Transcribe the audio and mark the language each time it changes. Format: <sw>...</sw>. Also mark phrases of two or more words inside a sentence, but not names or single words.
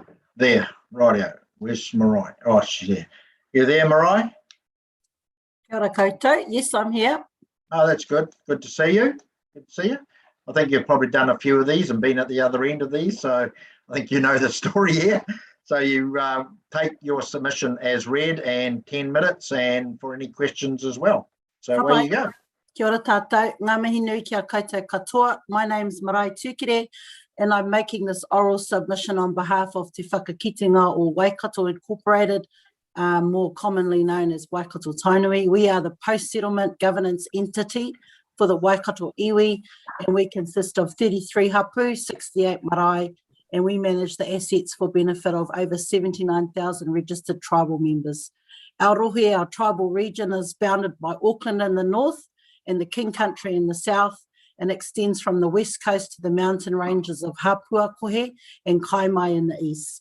<en>There, rightio. Where's Marai? Oh, she's there. You there, Marai?</en> <mi>Kia ora koutou.</mi> <en>Yes, I'm here. Oh, that's good. Good to see you. Good to see you. I think you've probably done a few of these and been at the other end of these, so I think you know the story here. So you take your submission as read and 10 minutes and for any questions as well. So away you go.</en> <mi>Kia ora tātou. Ngā mihi nui kia koutou katoa.</mi> <en>My name's Marae Tukere, and I'm making this oral submission on behalf of Te Whakakitenga or Waikato Incorporated, more commonly known as Waikato Tainui. We are the post-settlement governance entity for the Waikato iwi, and we consist of 33 hapu, 68 marae, and we manage the assets for benefit of over 79,000 registered tribal members. Our rohe, our tribal region, is bounded by Auckland in the north and the King Country in the south, and extends from the west coast to the mountain ranges of Hapuakohe and Kaimai in the east.</en>